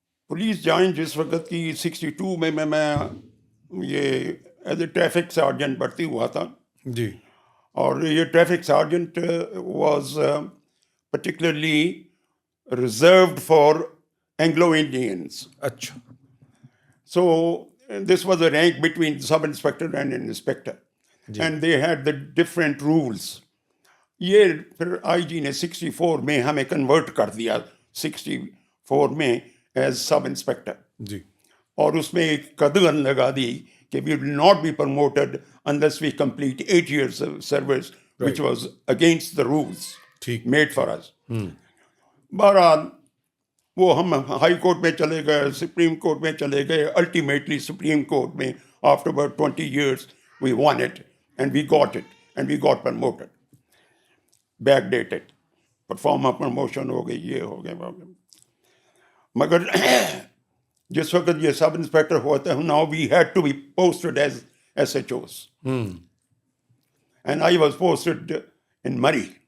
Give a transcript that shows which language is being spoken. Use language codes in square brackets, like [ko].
[ur] Police join جس وقت کی 62 میں یہ ایز اے ٹریفک سارجنٹ بھرتی ہوا تھا، جی [en] اور یہ traffic sergeant was particularly reserved for Anglo Indians. [ur] اچھا [en] So this was a rank between sub-inspector and an inspector. [ur] جی [en] And they had the different rules. [ur] یہ پھر آئی جی نے 64 میں ہمیں کنورٹ کر دیا، 64 میں ایز سب انسپیکٹر، جی اور اس میں ایک قدغن لگا دی کہ [en] we will not be promoted unless we complete 8 years of service, which was against the rules [ur] ٹھیک [en] made for us. [ur] بہرحال وہ ہم ہائی کورٹ میں چلے گئے، سپریم کورٹ میں چلے گئے، الٹیمیٹلی سپریم کورٹ میں [en] after about 20 years we won it and we got it and we got promoted, back dated [ur] performer promotion ہو گئی، یہ ہو گیا۔ مگر جس وقت یہ سب انسپیکٹر ہوتا ہے، [en] now we had to be posted as SHOs and I was posted in Murray.